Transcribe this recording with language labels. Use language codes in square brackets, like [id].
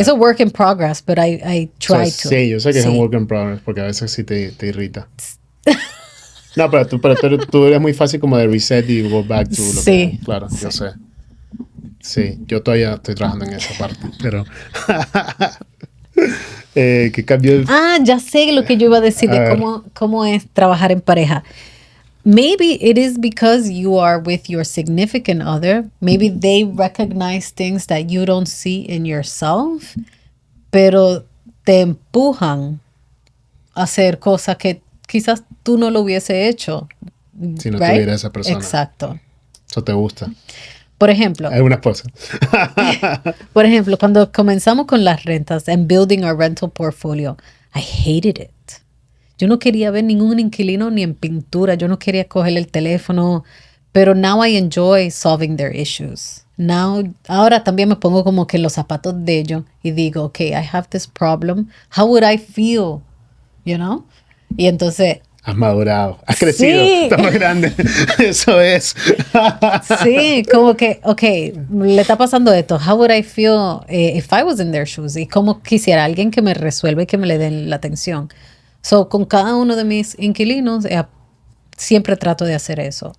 [en] it's a work in progress, but I try to. [es] Sí, yo sé que es un work in progress porque a veces sí te irrita. No, pero tú eres muy fácil como de reset y go back to lo que... Claro, yo sé. Sí, yo todavía estoy trabajando en esa parte, pero... ¿Qué cambio? Ya sé lo que yo iba a decir de cómo es trabajar en pareja. [en] Maybe it is because you are with your significant other. [es] Maybe they recognize things that you don't see in yourself, pero te empujan a hacer cosas que quizás tú no lo hubiese hecho. Si no tuviera esa persona. Exacto. Eso te gusta. Por ejemplo. Algunas cosas. Por ejemplo, cuando comenzamos con las rentas and building our rental portfolio, I hated it. Yo no quería ver ningún inquilino ni en pintura. Yo no quería coger el teléfono. [en] Pero now I enjoy solving their issues. [es] Ahora también me pongo como que en los zapatos de ellos y digo, okay, I have this problem. [en] How would I feel? You know? Y entonces... [es] Has madurado, has crecido, estás más grande. Eso es. Sí, como que, okay, le está pasando esto. [en] How would I feel if I was in their shoes? [es] Y cómo quisiera alguien que me resuelva y que me le den la atención. So, con cada uno de mis inquilinos, siempre trato de hacer eso.